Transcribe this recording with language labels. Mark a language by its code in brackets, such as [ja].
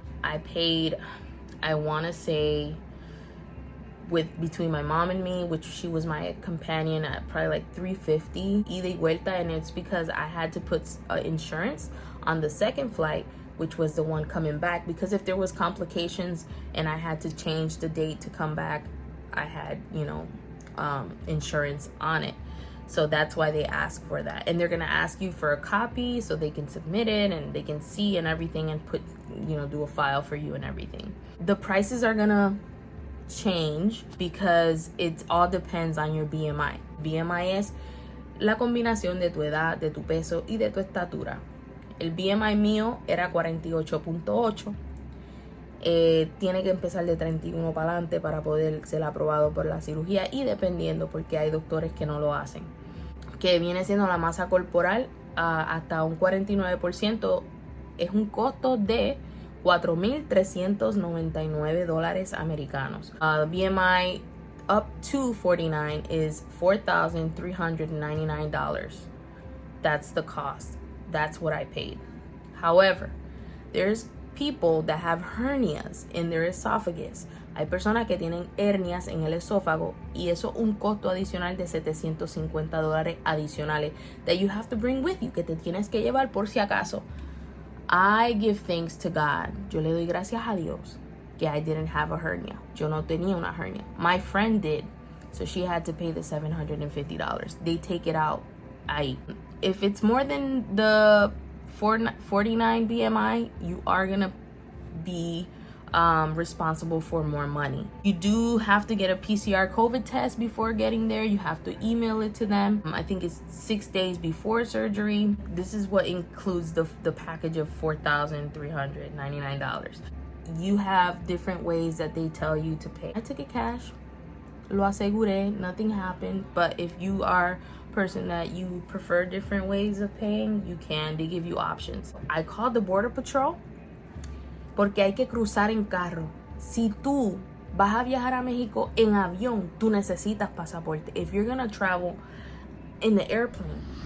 [en] I paid, I want to say, between my mom and me, which she was my companion, at probably like $350 ida y vuelta, and it's because I had to put insurance on the second flight, which was the one coming back, because if there was complications and I had to change the date to come back, I had insurance on it. So that's why they ask for that, and they're gonna ask you for a copy so they can submit it and they can see and everything, and put do a file for you and everything. The prices are gonna change because it all depends on your BMI. [es] BMI es la combinación de tu edad, de tu peso y de tu estatura. El BMI mío era 48.8. Tiene que empezar de 31 para adelante para poder ser aprobado por la cirugía, y dependiendo, porque hay doctores que no lo hacen, que viene siendo la masa corporal hasta un 49%, es un costo de $4,399 americanos. [en] BMI up to 49 is $4,399. That's the cost. That's what I paid. However, there's people that have hernias in their esophagus. [es] Hay personas que tienen hernias en el esófago, y eso es un costo adicional de $750 adicionales that you have to bring with you, que te tienes que llevar por si acaso. [en] I give thanks to God. [es] Yo le doy gracias a Dios que I didn't have a hernia. Yo no tenía una hernia. [en] My friend did, so she had to pay the $750. They take it out. If it's more than the 49 BMI, you are gonna be responsible for more money. You do have to get a PCR COVID test before getting there. You have to email it to them. I think it's 6 days before surgery. This is what includes the package of $4,399. You have different ways that they tell you to pay. I took it cash. Lo aseguré. Nothing happened. But if you are a person that you prefer different ways of paying, you can. They give you options. I called the Border Patrol, porque hay que cruzar en carro. [es] Si tú vas a viajar a México en avión, tú necesitas pasaporte. [en] If you're gonna travel in the airplane,